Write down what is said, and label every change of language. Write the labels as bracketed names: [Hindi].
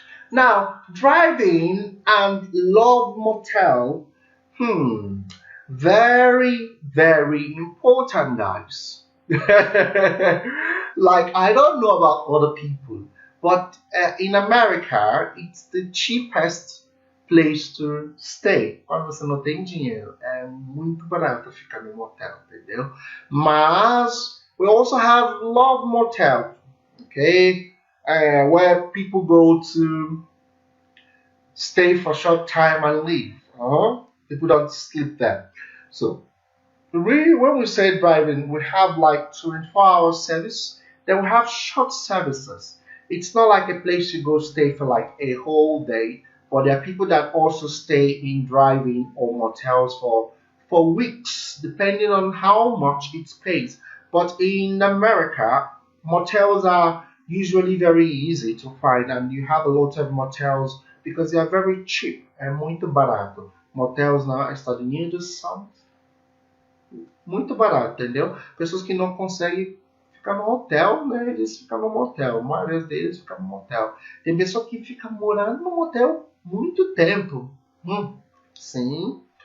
[English] Now, driving and love motel, very, very important, guys. Like, I don't know about other people, but in America, it's the cheapest place to stay. [Portuguese] Quando você não tem dinheiro, é muito barato ficar no motel, entendeu? Mas [English] we also have love motel, okay? Where people go to stay for a short time and leave. People don't sleep there. So when we say driving, we have like 24-hour service. Then we have short services. It's not like a place you go stay for like a whole day, but there are people that also stay in driving or motels for weeks, depending on how much it pays. But in America, motels are usually very easy to find, and you have a lot of motels because they are very cheap, [Portuguese] é muito barato. Motels nos Estados Unidos são muito barato, entendeu? Pessoas que não conseguem ficar no hotel, né? Eles ficam no motel. A maioria deles fica no motel. Tem pessoa que fica morando no motel muito tempo. Sim.